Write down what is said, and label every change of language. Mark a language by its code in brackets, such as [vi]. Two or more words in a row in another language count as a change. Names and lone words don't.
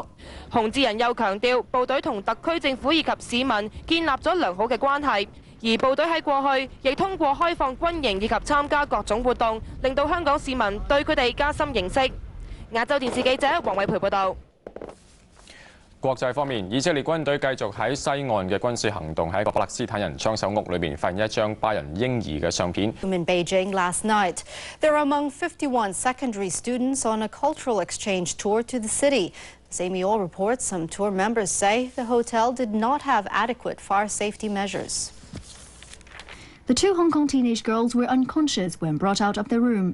[yue] 洪志仁又強調，部隊同特區政府以及市民建立咗良好嘅關係，而部隊喺過去亦通過開放軍營以及參加各種活動，令到香港市民對佢哋加深認識。亞洲電視記者黃偉培報導。國際方面，以色列軍隊繼續喺西岸嘅軍事行動，喺一個巴勒斯坦人槍手屋裏邊發現一張巴人嬰兒嘅相片。 [en] In Beijing last night, they're among 51 secondary students on a cultural exchange tour to the city. Samiol reports some tour members say the hotel did not have adequate fire safety measures. The 2 Hong Kong teenage girls were unconscious when brought out of their room.